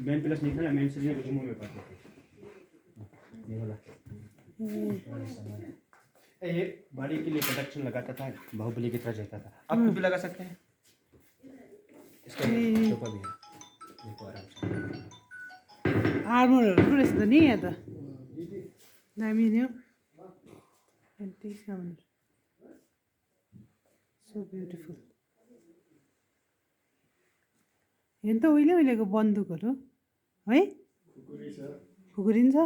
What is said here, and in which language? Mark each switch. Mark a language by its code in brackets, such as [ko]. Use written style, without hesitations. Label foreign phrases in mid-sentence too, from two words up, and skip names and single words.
[hi] मेन प्लस निकला ना, मेन से रूमों में पड़ते थे। ये वाला ये बाड़ी के लिए प्रोटेक्शन लगाता था, बाहुबली की तरह रहता था। आप खुद भी लगा सकते हैं, इसका सोफा भी है, देखो आराम से। [ne] आर्मरहरू पो रहेछ त नि यहाँ त, दामी नि हौ। एन्टिक सामान, [en] so beautiful. [ne] हेर्नु त उहिले उहिलेको बन्दुकहरू है, खुकुरी नि छ।